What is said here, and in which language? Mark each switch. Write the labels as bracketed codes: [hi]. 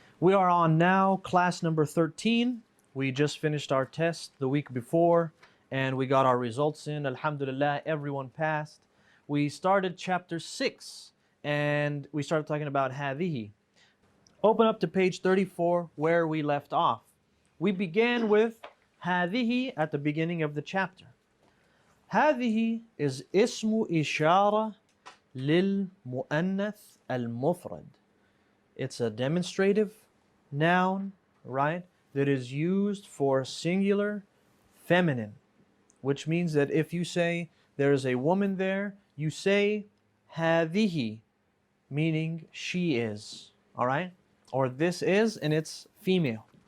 [en] We are on now class number 13. We just finished our test the week before and we got our results in. Alhamdulillah, everyone passed. We started chapter 6 and we started talking about hadihi. Open up to page 34 where we left off. We began with hadihi at the beginning of the chapter. [ar] هذه is اسم إشارة للمؤنث المفرد. [en] It's a demonstrative noun, right, that is used for singular feminine, which means that if you say there is a woman there, you say هذه, meaning she is, all right, or this is, and it's female.